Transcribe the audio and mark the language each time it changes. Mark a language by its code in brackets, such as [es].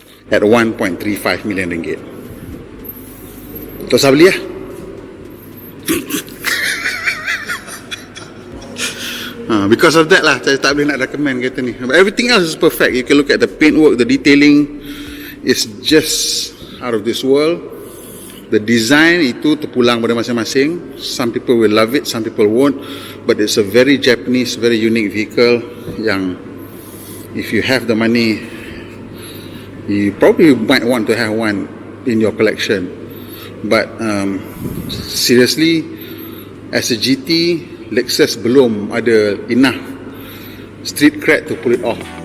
[en] At 1.35 million ringgit. [ms] Tak usah beli lah. [en] Because of that [ms] lah, saya tak boleh nak recommend kereta ni. [en] But everything else is perfect. You can look at the paintwork, the detailing is just out of this world. The design [ms] itu terpulang pada masing-masing. [en] Some people will love it, some people won't. But it's a very Japanese, very unique vehicle yang if you have the money, you probably might want to have one in your collection. But seriously, as a GT, Lexus [ms] belum ada [en] enough street cred to pull it off.